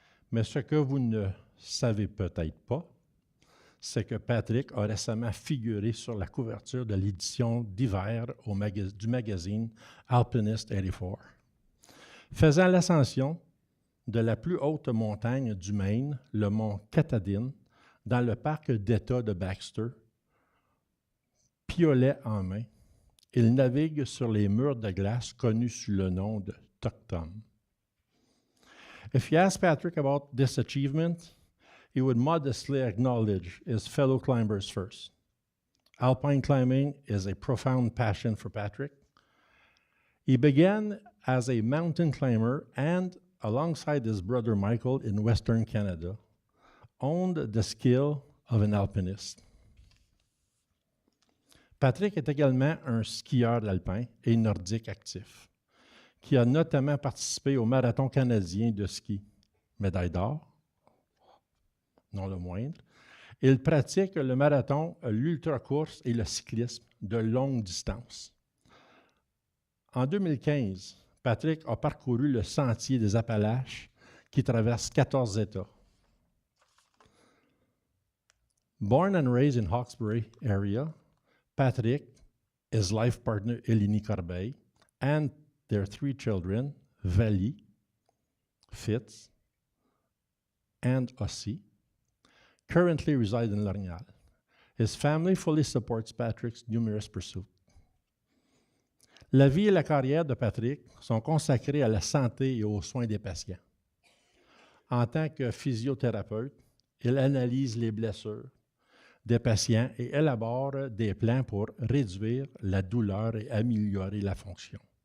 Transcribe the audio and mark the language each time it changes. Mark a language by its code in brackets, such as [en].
[fr] Mais ce que vous ne savez peut-être pas, c'est que Patrick a récemment figuré sur la couverture de l'édition d'hiver du magazine Alpinist 84, faisant l'ascension de la plus haute montagne du Maine, le mont Katahdin, dans le parc d'État de Baxter, piolet en main. Il navigue sur les murs de glace connus sous le nom de Toktom. [en] If you ask Patrick about this achievement, he would modestly acknowledge his fellow climbers first. Alpine climbing is a profound passion for Patrick. He began as a mountain climber and, alongside his brother Michael in Western Canada, owned the skill of an alpinist. [fr] Patrick est également un skieur alpin et nordique actif, qui a notamment participé au marathon canadien de ski, médaille d'or, non le moindre. Il pratique le marathon, l'ultracourse et le cyclisme de longue distance. En 2015, Patrick a parcouru le sentier des Appalaches qui traverse 14 États. [en] Born and raised in Hawkesbury area, Patrick, his life partner Eleni Corbeil, and their three children, Vali, Fitz, and Ossie, currently reside in Lorgnal. His family fully supports Patrick's numerous pursuits. [fr] La vie et la carrière de Patrick sont consacrées à la santé et aux soins des patients. En tant que physiothérapeute, il analyse les blessures, des patients et élabore des plans pour réduire la douleur et améliorer la fonction.